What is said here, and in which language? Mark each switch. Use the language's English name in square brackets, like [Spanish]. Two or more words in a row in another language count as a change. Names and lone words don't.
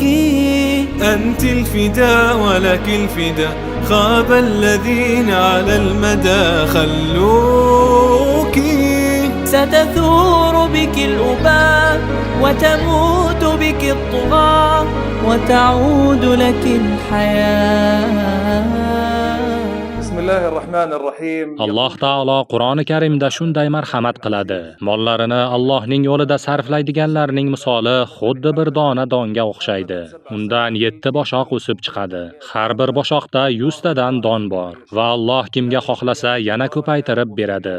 [Arabic] أنت الفداء ولك الفداء، خاب الذين على المدى خلوك. ستثور بك الأباء وتموت بك الطغاة وتعود لك الحياة. [Uzbek] Alloh taolo Qur'oni Karimda shunday marhamat qiladi. Mollarini Allohning yo'lida sarflaydiganlarning misoli xuddi bir dona donga o'xshaydi. Undan 7 boshoq o'sib chiqadi. Har bir boshoqda 100 tadan don bor va Alloh kimga xohlasa yana ko'paytirib beradir.